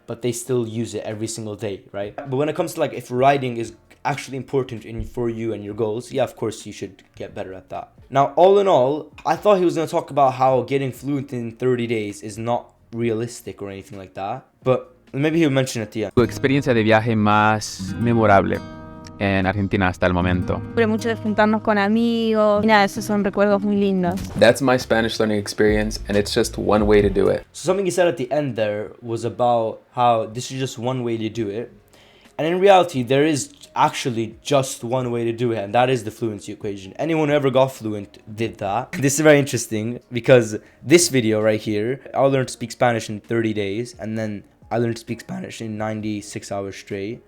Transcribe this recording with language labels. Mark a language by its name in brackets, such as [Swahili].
[English] But they still use it every single day, right? But when it comes to, like, if writing is actually important for you and your goals, yeah, of course you should get better at that. Now, all in all, I thought he was going to talk about how getting fluent in 30 days is not realistic or anything like that, but maybe he'll mention it at the end. [Spanish] Tu experiencia de viaje más memorable en Argentina hasta el momento. Pero mucho de juntarnos con amigos y nada, esos son recuerdos muy lindos. [English] That's my Spanish learning experience, and it's just one way to do it. So something he said at the end there was about how this is just one way to do it. And in reality, there is actually just one way to do it, and that is the fluency equation. Anyone who ever got fluent did that. This is very interesting because this video right here, I learned to speak Spanish in 30 days, and then I learned to speak Spanish in 96 hours straight.